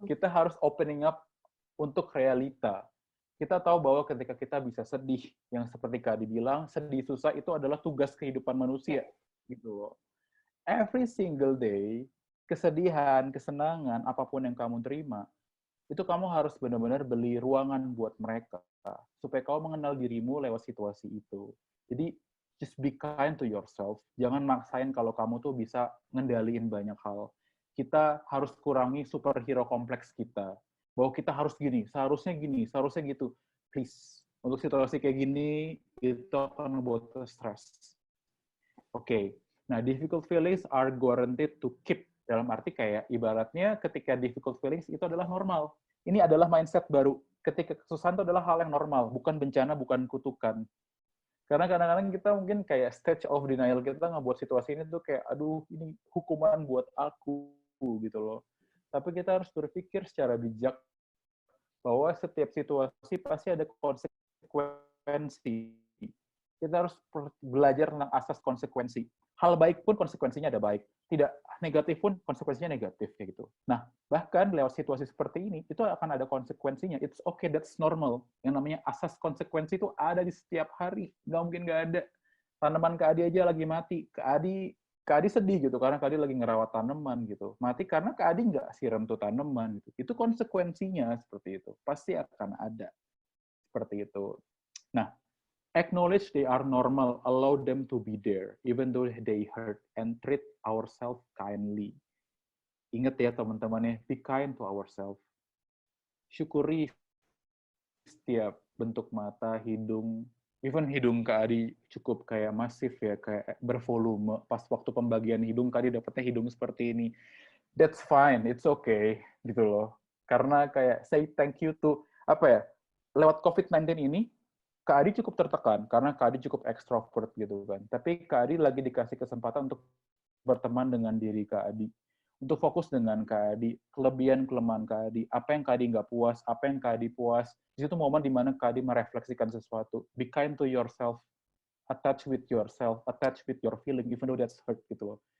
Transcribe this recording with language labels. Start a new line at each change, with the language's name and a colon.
Indonesian: Kita harus opening up untuk realita. Kita tahu bahwa ketika kita bisa sedih, yang seperti Kak dibilang, sedih susah itu adalah tugas kehidupan manusia, gitu loh.
English: Every single day,
Indonesian: kesedihan, kesenangan, apapun yang kamu terima, itu kamu harus benar-benar beli ruangan buat mereka, supaya kamu mengenal dirimu lewat situasi itu.
English: Jadi, just be kind to yourself.
Indonesian: Jangan maksain kalau kamu tuh bisa ngendaliin banyak hal. Kita harus kurangi superhero kompleks kita. Bahwa kita harus gini, seharusnya gitu. Please. Untuk situasi kayak gini, itu akan membuat stres. Oke.
English: Nah, difficult feelings are guaranteed to keep.
Indonesian: Dalam arti kayak ibaratnya ketika
English: difficult feelings
Indonesian: itu adalah normal. Ini adalah mindset baru. Ketika kesusahan itu adalah hal yang normal, bukan bencana, bukan kutukan. Karena kadang-kadang kita mungkin kayak
English: stage of denial
Indonesian: kita ngebuat situasi ini tuh kayak, aduh, ini hukuman buat aku, gitu loh. Tapi kita harus berpikir secara bijak bahwa setiap situasi pasti ada konsekuensi. Kita harus belajar tentang asas konsekuensi. Hal baik pun konsekuensinya ada baik. Tidak negatif pun konsekuensinya negatif, kayak gitu. Nah, bahkan lewat situasi seperti ini, itu akan ada konsekuensinya.
English: It's okay, that's normal.
Indonesian: Yang namanya asas konsekuensi itu ada di setiap hari. Nggak mungkin nggak ada. Tanaman Kak Adi aja lagi mati. Kak Adi sedih gitu karena Kak Adi lagi ngerawat tanaman gitu. Mati karena Kak Adi nggak siram tuh tanaman gitu. Itu konsekuensinya seperti itu. Pasti akan ada seperti itu.
English: Nah, acknowledge they are normal, allow them to be there, even though they hurt, and treat ourselves kindly.
Indonesian: Ingat ya teman-teman ya,
English: be kind to ourselves.
Indonesian: Syukuri setiap bentuk mata, hidung, even hidung Kak Adi cukup kayak masif ya, kayak bervolume. Pas waktu pembagian hidung, Kak Adi dapetnya hidung seperti ini.
English: That's fine, it's okay,
Indonesian: gitu loh. Karena kayak
English: say thank you to,
Indonesian: apa ya, lewat COVID-19 ini, Kak Adi cukup tertekan, karena Kak Adi cukup extrovert gitu kan. Tapi Kak Adi lagi dikasih kesempatan untuk berteman dengan diri Kak Adi. Untuk fokus dengan Kak Adi, kelebihan-kelemahan Kak Adi, apa yang Kak Adi nggak puas, apa yang Kak Adi puas. Di situ momen dimana Kak Adi merefleksikan sesuatu.
English: Be kind to yourself, attach with yourself, attach with your feeling, even though that's hurt
Indonesian: gitu loh.